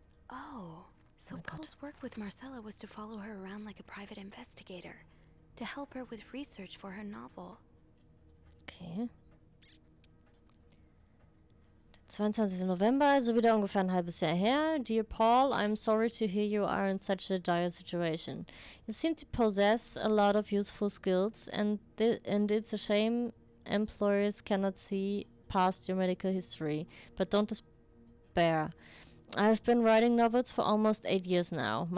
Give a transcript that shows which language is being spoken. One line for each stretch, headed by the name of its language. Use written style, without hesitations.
English: Oh, so Paul's work with Marcella was to follow her around like a private investigator, to help her with research for her novel. Okay.
German: 22. November, also wieder ungefähr ein halbes Jahr her.
English: Dear Paul, I'm sorry to hear you are in such a dire situation. You seem to possess a lot of useful skills, and it's a shame employers cannot see past your medical history. But don't despair. I've been writing novels for almost 8 years now.